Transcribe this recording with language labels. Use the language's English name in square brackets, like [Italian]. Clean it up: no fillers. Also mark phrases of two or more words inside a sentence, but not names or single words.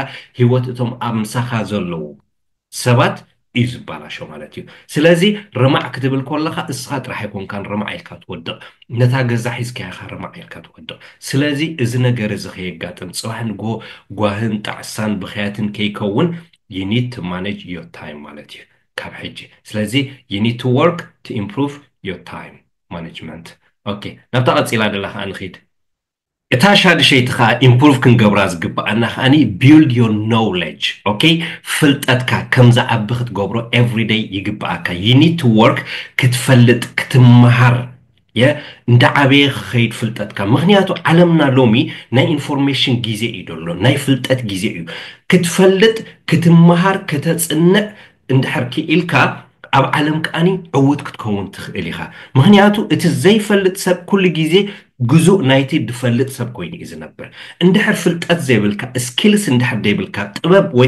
[Tigrinya] ህይወት እቶም ኣብ ምሳኻ ዘለዉ ሰባት እዩ ዝባላሾ ማለት እዩ ስለዚ ረማዕ ክትብል ከለኻ እስኻ ጥራሕ ኣይኮንካን ረማዕ ኢልካ ትወድቕ ነታ ገዛ ሒዝካ ኢኻ ረማዕ ኢልካ ትወድቕ ስለዚ እዚ ነገር እዚ ከየጋጥም ጽባሕ ንጎ ጓህን ጣዕሳን ብኽያትን ከይከውን [English] you need to manage your time [Tigrinya] ማለት እዩ ካብ ሕጂ ስለዚ [English] you need to work to improve your time management okay [Tigrinya] ናብታ ቀፂላ ደላኻ ንኺድ እታ ሻድሸይቲ ኸኣ ኢምፕሩቭ ክንገብራ ዝግባኣና ኸኣኒ [English] build your knowledge okay [Tigrinya] ፍልጠትካ ከም ዝዓቢ ክትገብሮ [English] every day [Tigrinya] ይግባኣካ [English] you need to work [Tigrinya] ክትፈልጥ ክትመሃር እንደ ዓበየ ክኸይድ ፍልጠትካ ምክንያቱ ዓለምና ሎሚ ናይ ኢንፎርሜሽን ጊዜ እዩ ደሎ ናይ ፍልጠት ጊዜ እዩ ክትፈልጥ ክትመሃር ከተጽንዕ እንድሕር ክኢልካ ኣብ ዓለም ከኣኒ ዕውት ክትከውን ትኽእል ኢኻ ምክንያቱ እቲ ዘይፈልጥ ሰብ ኩሉ ጊዜ ግዙእ ናይቲ ድፈልጥ ሰብ ኮይኑ እዩ ዝነብር እንድሕር ፍልጠት ዘይብልካ ስኪልስ እንድሕር ደይብልካ ጥበብ ወይ